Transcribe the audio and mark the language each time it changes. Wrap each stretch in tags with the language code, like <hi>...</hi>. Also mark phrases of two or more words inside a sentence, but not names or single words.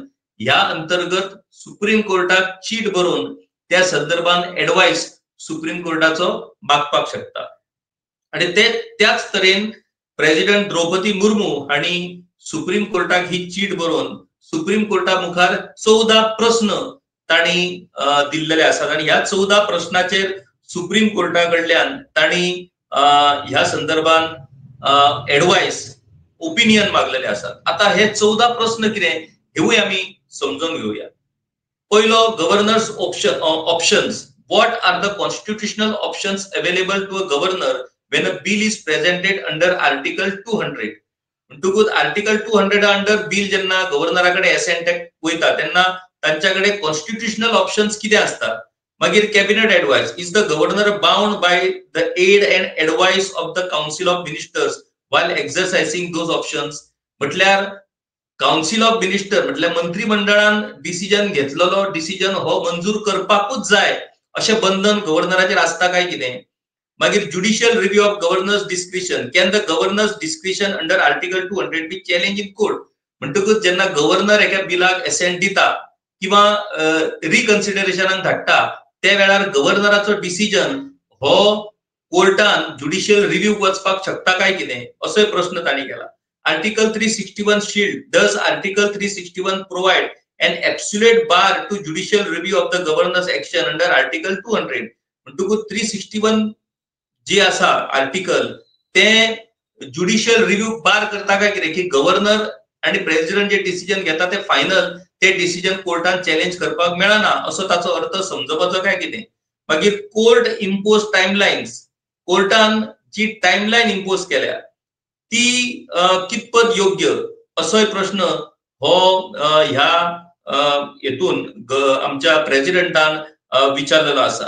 <kok>ह्या अंतर्गत सुप्रीम कोर्टाक चीट बरोवन त्या संदर्भान एडवाइस सुप्रीम कोर्टाचो मागपाक शकता आणि ते त्याच तरेन प्रेसिडेंट द्रौपदी मुर्मू हांणी सुप्रीम कोर्टाक ही चीट बरोवन सुप्रीम कोर्टा मुखार 14 प्रश्न तांणी दिल्लेले आसात आणि ह्या 14 प्रश्नाचेर सुप्रीम कोर्टा कडल्यान तांणी ह्या संदर्भान</kok> <en>advice opinion</en> <kok>मागलेले आसात. आता हे 14 प्रश्न कितें हेवूय आमी समजून घेवया.</kok> <en>पयलो governor's options. What are the constitutional options available to a governor when a bill is presented under Article 200?</en> <kok>म्हणटकूच</kok> <en>Article 200 under bill</en> <kok>जेन्ना गव्हर्नराकडे एसेंट वयता तेन्ना तांच्याकडे</kok> <en>constitutional options</en> <kok>कितें आसता.</kok> <en>मागीर cabinet advice. Is the governor bound by the aid and advice of the council of ministers while exercising those options.</en> <kok>म्हटल्यार</kok> <en>council of minister</en> <kok>म्हटल्यार मंत्रिमंडळान डिसिजन घेतलेलो डिसिजन हो मंजूर करपाकूच जाय अशें बंधन गव्हर्नराचेर आसता काय कितें.</kok> <en>मागीर judicial review of governor's discretion. Can the governor's discretion under Article 200 be challenged in court.</en> <kok>म्हणटकूच जेन्ना गव्हर्नर एका बिलाक एसेंट दिता किंवा रिकन्सिडरेशनाक धाडटा त्या वेळार गव्हर्नराचो डिसिजन हो कोर्टान</kok> <en>judicial review</en> <kok>वचपाक शकता काय कितें असोय प्रश्न तांणी केला.</kok> <en>Article 361 shield. does Article 361 provide an absolute bar to judicial review of the governor's action under article 200.</en> <kok>म्हणटकूच 361 जे आसा आर्टिकल ते</kok> <en>judicial review bar</en> <kok>करता काय कितें की गव्हर्नर आणि प्रेसिडेंट जे डिसिजन घेता ते फायनल ते डिसिजन कोर्टान चॅलेंज करपाक मेळना असो ताचो अर्थ समजपाचो काय कितें. मागीर</kok> <en>court impose timelines.</en> <kok>कोर्टान जी टाइमलाइन इम्पोज केल्या ती कितपत योग्य असोय प्रश्न हो ह्या हेतून आमच्या प्रेसिडेंटान विचारलेलो आसा.</kok>